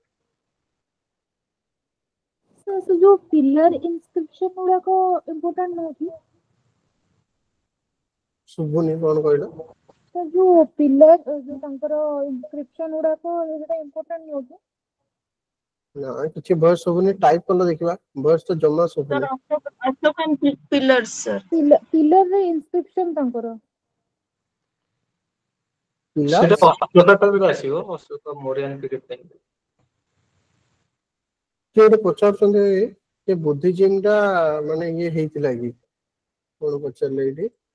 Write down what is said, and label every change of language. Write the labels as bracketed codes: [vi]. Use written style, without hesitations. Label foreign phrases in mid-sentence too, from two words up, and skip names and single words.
[or] ସେ ଯୋଉ [en] pillar inscription [or] ଗୁଡାକ ଇମ୍ପୋର୍ଟାଣ୍ଟ ନୁହଁ କି? ଶୁଭୁନି କଣ କହିଲ? ସେ ଯୋଉ ପିଲର ଯୋଉ ତାଙ୍କର ଇନସ୍କ୍ରିପସନ ଗୁଡାକ ସେଟା ଇମ୍ପୋର୍ଟାଣ୍ଟ ନୁହଁ କି? ନା କିଛି ଭଏସ ଶୁଭୁନି, ଟାଇପ କଲ ଦେଖିବା। ଭଏସ ତ ଜମା ଶୁଭୁନି। [en] Ashokan pillars, sir. pillar inscription [or] ତାଙ୍କର ସେଟା ପିଲାର୍ସ ଅଶୋକ ଟାଇମରେ ଆସିବ, ଅଶୋକ [en] Mauryan period time. [or] କିଏ ଗୋଟେ ପଚାରୁଛନ୍ତି ଯେ ବୁଦ୍ଧିଜିମ୍ ଟା ମାନେ ଇଏ ହେଇଥିଲା କି, କଣ ପଚାରିଲେ ଏଇଠି?